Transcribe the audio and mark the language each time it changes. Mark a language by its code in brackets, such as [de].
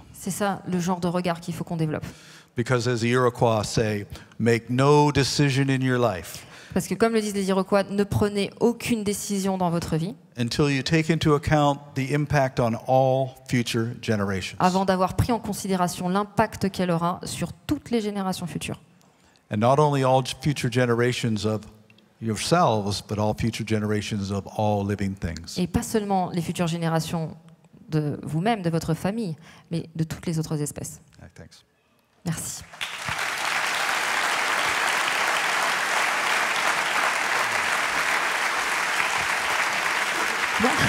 [fr] C'est ça le genre de regard qu'il faut qu'on développe. [en] Because as the Iroquois say, make no decision in your life [fr] Parce que comme le disent les Iroquois, ne prenez aucune décision dans votre vie [en] until you take into account the impact on all future generations. [fr] Avant d'avoir pris en considération l'impact qu'elle aura sur toutes les générations futures. [en] And not only all future generations of yourselves, but all future generations of all living things. [fr] Et pas seulement les futures générations de vous-même, de votre famille, mais de toutes les autres espèces. [en] Thanks. [fr] Merci. Bon.